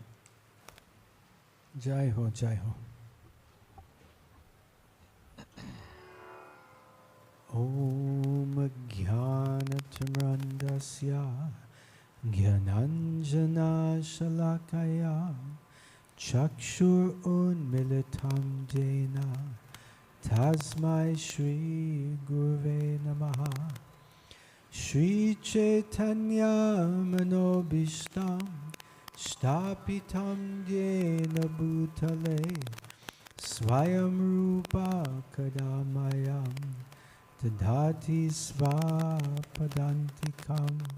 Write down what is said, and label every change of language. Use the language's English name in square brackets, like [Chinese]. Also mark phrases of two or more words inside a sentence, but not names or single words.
[Hindi] जय हो, जय हो. [Sanskrit] ॐ ज्ञानतिमिरान्धस्य ज्ञानाञ्जन शलाकया चक्षुर् उन्मीलितं येन तस्मै श्री गुरवे नमः. श्री चैतन्य मनोऽभीष्टं स्थापितं येन भूतले स्वयं रूप कदामह्यं ददाति स्वपदान्तिकम्